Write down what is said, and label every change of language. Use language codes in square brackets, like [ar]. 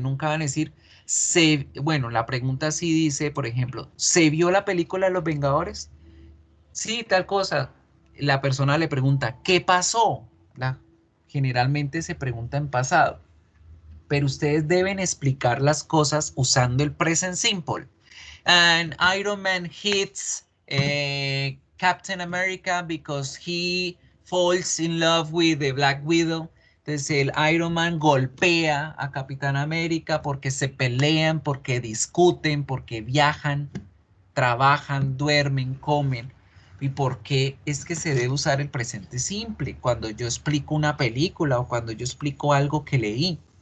[es] Nunca van a decir, bueno, la pregunta sí dice, por ejemplo, ¿se vio la película Los Vengadores? Sí, tal cosa. La persona le pregunta, ¿qué pasó? Generalmente se pregunta en pasado, pero ustedes deben explicar las cosas usando el present simple. [en] And Iron Man hits Captain America because he falls in love with the Black Widow. [es] Entonces el Iron Man golpea a Capitán América porque se pelean, porque discuten, porque viajan, trabajan, duermen, comen. ¿Y por qué es que se debe usar el presente simple cuando yo explico una película o cuando yo explico algo que leí?